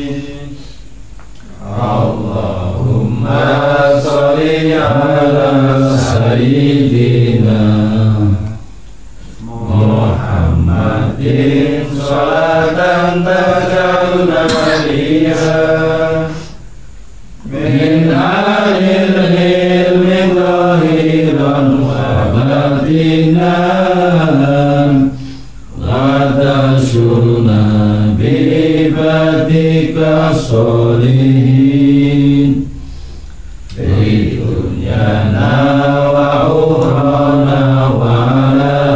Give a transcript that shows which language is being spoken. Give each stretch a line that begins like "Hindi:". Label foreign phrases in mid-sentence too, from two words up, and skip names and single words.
Arabic: اللهم صل على سيدنا محمد صلاة تجعلنا بها من أهل العلم ظاهرا وباطنا بعبادك الصالحين في دنيانا وأخرانا وعلى